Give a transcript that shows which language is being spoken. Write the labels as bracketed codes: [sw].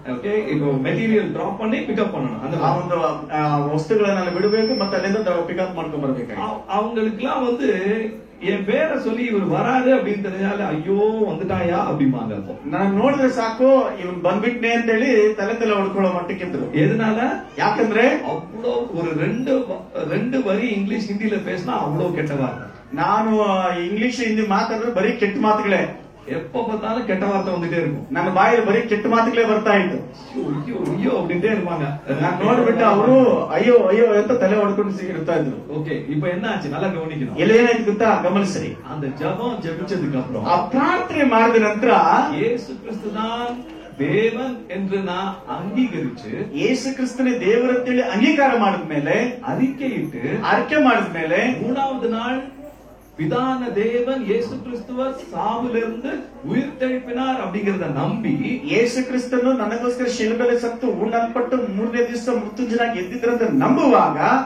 [ta] Okay, இப்போ மெಟೀರಿಯಲ್ drop பண்ணி pickup பண்ணணும். அந்த [kn] ಒಂದು ವಸ್ತುಗಳನ್ನ ಬಿಡಬೇಕು ಮತ್ತೆ ಅಲ್ಲಿಂದ ಪಿಕಪ್ ಮಾಡ್ಕೊಂಡ್ ಬರ್ಬೇಕು. [ta] அவங்களுக்குலாம் வந்து என் பேரை சொல்லி இவர் வராது அப்படின்னு தெரிஞ்சால ஐயோ வந்துட்டாயா அப்படிமாங்க. [kn] ನಾನು ನೋಡಿದ್ರೆ ಸಾಕು ಇವನ್ ಬಂದ್ಬಿಟ್ನೆ ಅಂತ ಹೇಳಿ ತಲೆ ಹೊಡ್ಕೊಳ್ಳೋ ಮಟ್ಟಕ್ಕಿದ್ರು. [ta] எதனால? [kn] ಯಾಕಂದ್ರೆ [ta] அவ்வளோ ஒரு ரெண்டு வரி இங்கிலீஷ் ஹிந்தில பேசினா அவ்வளவு கெட்ட வார்த்தை. [kn] ನಾನು ಇಂಗ್ಲಿಷ್ ಹಿಂದಿ ಮಾತಾಡಿದ್ರೆ ಬರೀ ಕೆಟ್ಟ ಮಾತುಗಳೇ, [ta] எப்ப பார்த்தாலும் கெட்ட வார்த்தை வந்துட்டே இருக்கும். [kn] ನನ್ನ ಬಾಯಲ್ಲಿ ಬರೀ ಕೆಟ್ಟ ಮಾತುಗಳೇ ಬರ್ತಾ ಇತ್ತು. [ta] ஐயோ ஐயோ அப்படின்ட்டே இருப்பாங்க. [kn] ನಾನು ನೋಡ್ಬಿಟ್ಟು ಅವರು ಅಯ್ಯೋ ಅಯ್ಯೋ ಅಂತ ತಲೆ ಹೊಡ್ಕೊಂಡು ಇರ್ತಾ ಇದ್ರು. [ta] ஓகே, இப்ப என்ன ஆச்சு? நல்லா கவனிக்கணும். [kn] ಎಲ್ಲ ಏನಾಯ್ತು ಗೊತ್ತಾ? ಗಮನಿಸ್ರಿ. [ta] அந்த ஜெபம் ஜெபிச்சதுக்கு அப்புறம், [kn] ಆ ಪ್ರಾರ್ಥನೆ ಮಾಡಿದ ನಂತರ [ta] இயேசு கிறிஸ்து தான் தேவன் என்று நான் அங்கீகரிச்சு, [kn] ಯೇಸು ಕ್ರಿಸ್ತನೇ ದೇವರಂತೇಳಿ ಅಂಗೀಕಾರ ಮಾಡಿದ್ಮೇಲೆ, [ta] அறிக்கையிட்டு, [kn] ಅರ್ಕೆ ಮಾಡಿದ್ಮೇಲೆ, [ta] 3வது நாள் பிதான தேவன் இயேசு கிறிஸ்துவ சாவிலிருந்து உயிர்த்தெழுப்பினார் அப்படிங்கறத நம்பி, [kn] ಯೇಸು ಕ್ರಿಸ್ತನು ನನಗೋಸ್ಕರ ಶಿಲುಬೆಲೆ ಸತ್ತು ಉಣ್ಣಲ್ಪಟ್ಟು 3ನೇ ದಿವಸ ಮೃತ್ಯುಂಜಯನಾಗಿ ಎದ್ದಿದ್ರಂತ ನಂಬುವಾಗ